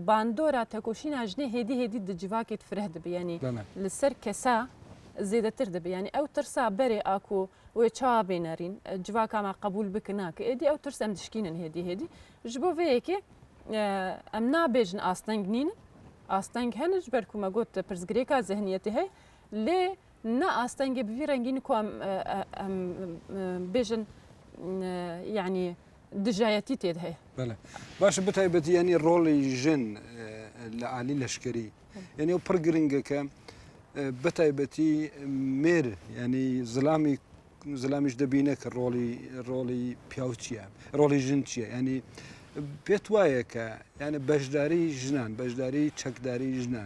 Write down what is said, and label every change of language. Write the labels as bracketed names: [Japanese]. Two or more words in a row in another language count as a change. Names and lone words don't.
[Kurdish] bandora tekoşîna jinê hêdî hêdî di civakê fireh dibe yanî li ser kesa zêdetir dibe yanî ew tirsa berê a ku wê çawa bênerîn civaka me qebûl bikin nake êdî ew tirs em dişkînin hêdî hêdî ji bo vê yekê em nabêjin asteng nînin asteng henin ji ber ku me got pirsgirêka zehniyetê hey lê ne astengê bi vî rengînî ku em bêjin yanî dijayetî tê de heye [Central Kurdish] باش بتایبەتی ینی ڕۆڵی ژن لە عالی لەشکری یعنی ئەو پڕ گرنگەکە بەتایبەتی مێر ینی زلامیش دەبینە کە ڕۆڵی پیاو چییە ڕۆڵی ژن چییە ینی پێت وایە کە یانە بەشداری ژنان بەشداری چەکداری ژنان